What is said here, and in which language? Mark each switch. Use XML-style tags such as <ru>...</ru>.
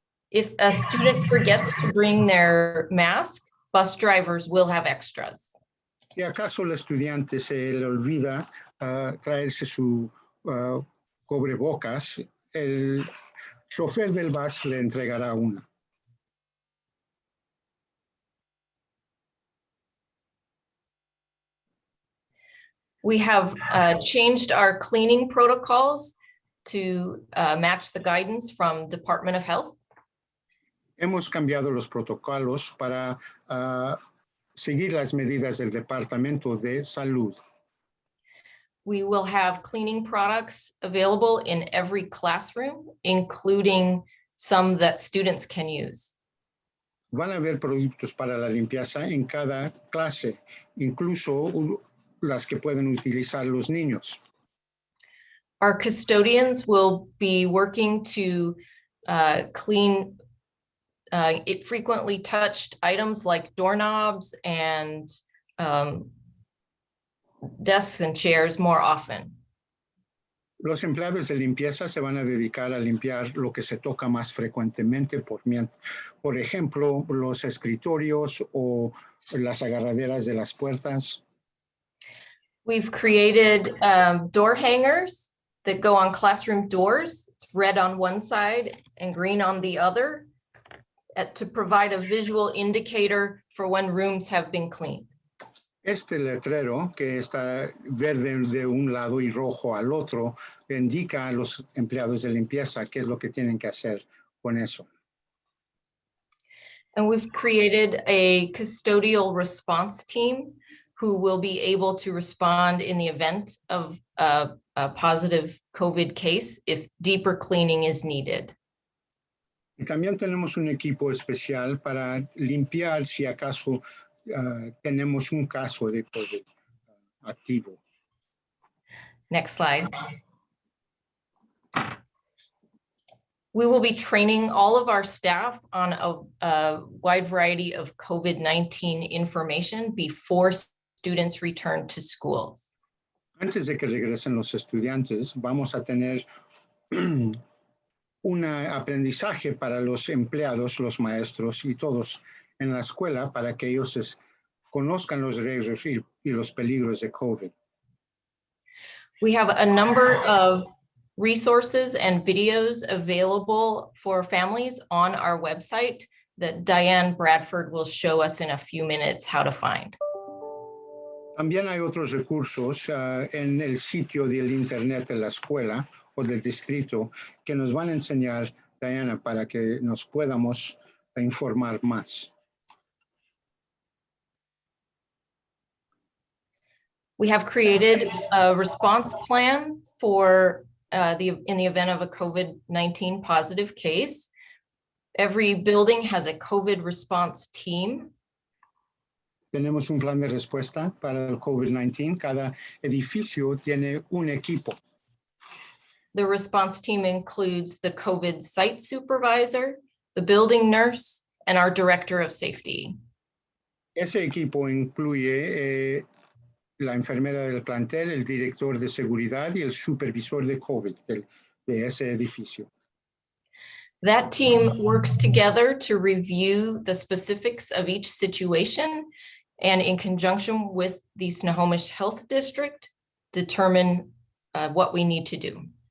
<en>If a student forgets to bring their mask, bus drivers will have extras.</en> <es>Si acaso el estudiante se le olvida traerse su cubrebocas, el chofer del bus le entregará una.</es> <en>We have changed our cleaning protocols to match the guidance from Department of Health.</en> <es>Hemos cambiado los protocolos para seguir las medidas del Departamento de Salud.</es> <en>We will have cleaning products available in every classroom, including some that students can use.</en> <es>Van a haber productos para la limpieza en cada clase, incluso las que pueden utilizar los niños.</es> <en>Our custodians will be working to clean frequently touched items like doorknobs and desks and chairs more often.</en> <es>Los empleados de limpieza se van a dedicar a limpiar lo que se toca más frecuentemente, por ejemplo, los escritorios o las agarraderas de las puertas.</es> <en>We've created door hangers that go on classroom doors. It's red on one side and green on the other to provide a visual indicator for when rooms have been cleaned.</en> <es>Este letrero, que está verde de un lado y rojo al otro, indica a los empleados de limpieza qué es lo que tienen que hacer con eso.</es> <en>And we've created a custodial response team who will be able to respond in the event of a positive COVID case if deeper cleaning is needed.</en> <es>Y también tenemos un equipo especial para limpiar si acaso tenemos un caso de COVID activo.</es> <en>Next slide. We will be training all of our staff on a wide variety of COVID-19 information before students return to schools.</en> <es>Antes de que regresen los estudiantes, vamos a tener un aprendizaje para los empleados, los maestros y todos en la escuela para que ellos conozcan los riesgos y los peligros de COVID.</es> <en>We have a number of resources and videos available for families on our website that Diane Bradford will show us in a few minutes how to find.</en> <es>También hay otros recursos en el sitio del internet de la escuela o del distrito que nos van a enseñar, Diana, para que nos podamos informar más.</es> <en>We have created a response plan for in the event of a COVID-19 positive case. Every building has a COVID response team.</en> <es>Tenemos un plan de respuesta para el COVID-19. Cada edificio tiene un equipo.</es> <en>The response team includes the COVID site supervisor, the building nurse, and our director of safety.</en> <es>Ese equipo incluye la enfermera del plantel, el director de seguridad y el supervisor de COVID de ese edificio.</es> <en>That team works together to review the specifics of each situation and in conjunction with the Snohomish Health District, determine what we need to do.</en>